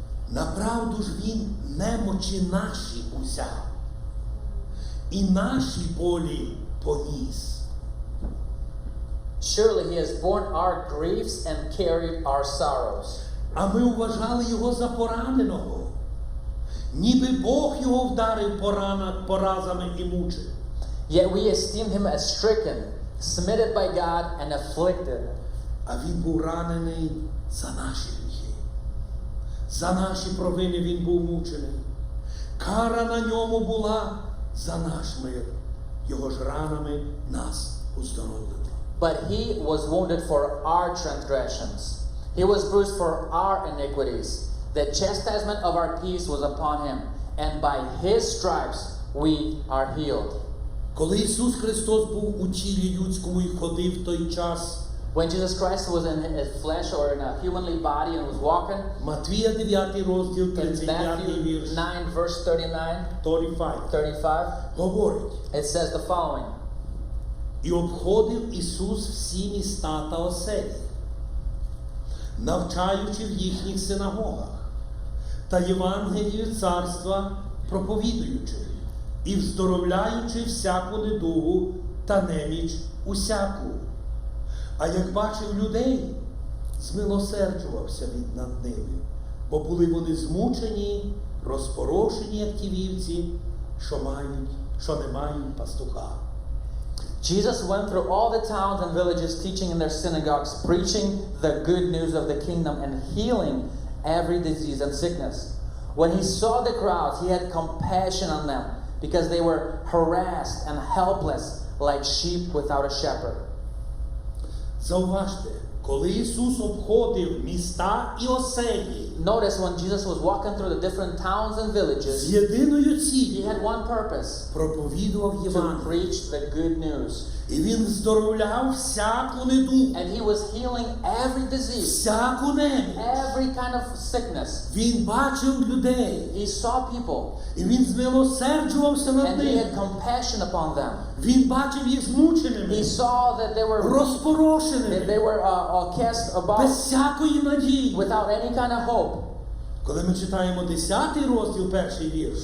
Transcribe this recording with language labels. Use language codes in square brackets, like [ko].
[uk] Направду ж він немочі наші узяв, і наші болі поніс. [en] Surely he has borne our griefs and carried our sorrows. [uk] А ми вважали його за пораненого, ніби Бог його вдарив поразами і мучив. [en] Yet we esteemed him as stricken, smitten by God, and afflicted. [uk] А він був ранений за наші гріхи. За наші провини він був мучений. Кара на ньому була за наш мир. Його ж ранами нас уздоровлено. [en] But he was wounded for our transgressions. He was bruised for our iniquities. The chastisement of our peace was upon him, and by his stripes we are healed. [uk] Коли Ісус Христос був у тілі людському і ходив в той час, [en] When Jesus Christ was in his flesh or in a humanly body and was walking, [uk] Матвія 9 розділ, [en] in 35 Matthew [uk] вірш, [en] 9, verse 39, [uk] 35, говорить, [en] it says the following. [uk] і обходив Ісус всі міста та оселі, навчаючи в їхніх синагогах, та Євангелію царства проповідуючи, і вздоровляючи всяку недугу та неміч усяку. А як бачив людей, змилосерджувався він над ними, бо були вони змучені, розпорошені, як ті вівці, що не мають пастуха. [en] Jesus went through all the towns and villages, teaching in their synagogues, preaching the good news of the kingdom, and healing every disease and sickness. When he saw the crowds, he had compassion on them, because they were harassed and helpless, like sheep without a shepherd. [uk] Зауважте, коли Ісус обходив міста і оселі [en] Notice when Jesus was walking through the different towns and [uk] з [en] villages, [uk] єдиною [en] he [uk] ціллю, [en] had one purpose: [uk] проповідував [en] to [uk] Євангеліє. [en] preach the good news. [uk] І він здоровляв всяку недугу, [en] And he was healing every disease, [uk] всяку неміч. [en] every kind of sickness. [uk] Він бачив людей, [en] He saw people, [uk] і він змилосерджувався над [en] and he [uk] ними. [en] had compassion upon them. [uk] Він бачив їх змученими, [en] He saw that they were [uk] розпорошеними, [en] cast about [uk] без всякої надії. [en] without any kind of hope. [uk] Коли ми читаємо 10 розділ, перший вірш,